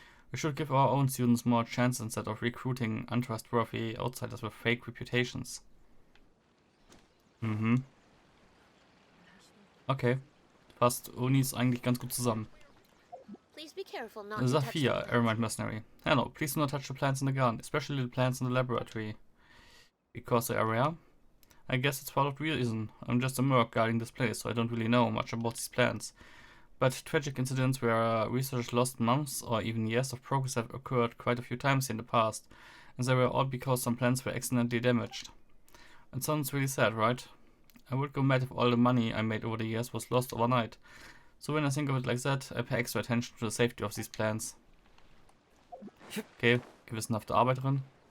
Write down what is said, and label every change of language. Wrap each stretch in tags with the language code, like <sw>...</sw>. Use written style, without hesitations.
<en>We should give our own students more chance instead of recruiting untrustworthy outsiders with fake reputations. Okay.</en> <de>Passt Onis eigentlich ganz gut zusammen.</de> <en>Please be careful not to touch Sophia, the Eremite Mercenary. Hello, please do not touch the plants in the garden, especially the plants in the laboratory. Because they are rare? I guess it's part of the reason. I'm just a merc guarding this place, so I don't really know much about these plants. But tragic incidents where researchers lost months or even years of progress have occurred quite a few times in the past, and they were all because some plants were accidentally damaged. It sounds really sad, right? I would go mad if all the money I made over the years was lost overnight. So when I think of it like that, I pay extra attention to the safety of these plants.</en> <de>Okay, gewissenhafte Arbeiterin.</de>